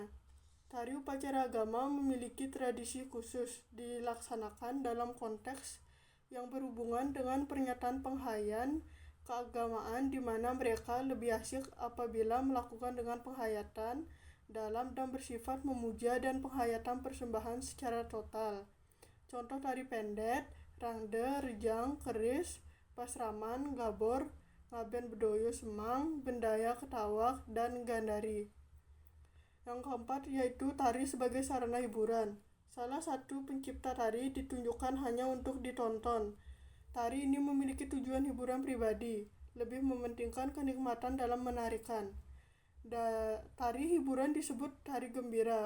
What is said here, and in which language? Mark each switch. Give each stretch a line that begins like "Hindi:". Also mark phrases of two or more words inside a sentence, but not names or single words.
Indonesian: Tari upacara agama memiliki tradisi khusus dilaksanakan dalam konteks yang berhubungan dengan pernyataan penghayatan keagamaan, di mana mereka lebih asyik apabila melakukan dengan penghayatan dalam dan bersifat memuja dan penghayatan persembahan secara total. Contoh tari pendet, rangde, rejang, keris, pasraman, gabor, ngaben bedoyo semang, bendaya ketawak, dan gandari. Yang keempat yaitu tari sebagai sarana hiburan. Salah satu pencipta tari ditunjukkan hanya untuk ditonton. Tari ini memiliki tujuan hiburan pribadi, lebih mementingkan kenikmatan dalam menarikan. Tari hiburan disebut tari gembira.